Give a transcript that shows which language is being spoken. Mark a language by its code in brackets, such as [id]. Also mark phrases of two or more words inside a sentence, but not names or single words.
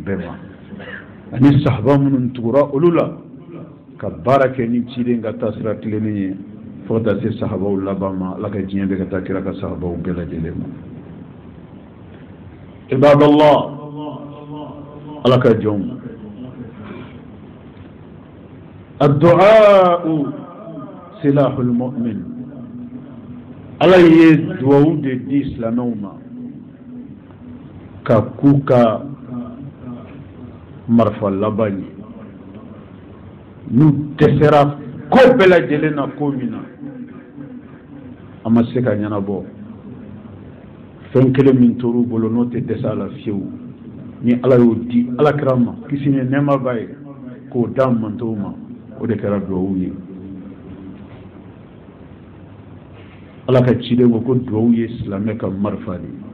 [bm] bɛɛ ma ani sahaba minnu tugura olu la ka baara kɛ ni ciden ka taa sira tilenni ye fo ka taa se sahabaw laban ma ala ka diɲɛ bɛ ka taa kira ka sahabaw bɛɛ lajɛlen ma ibadallah ala ka jɔnw [ar] الدعاء سلاح المؤمن [bm] ala ye duwawu de di silamɛw ma ka k'u ka marifa laban ye n'u dɛsɛra ko bɛɛ lajɛlen na ko min na a ma se ka ɲɛnabɔ fɛn kelen min tor'u bolo n'o tɛ dɛsɛ a la fiyewu ni ala y'o di alakira ma kisi ni nɛɛma b'a ye k'o d'a mantow ma o de kɛra duwawu ye ala ka ciden ko duwawu ye silamɛ ka marifa de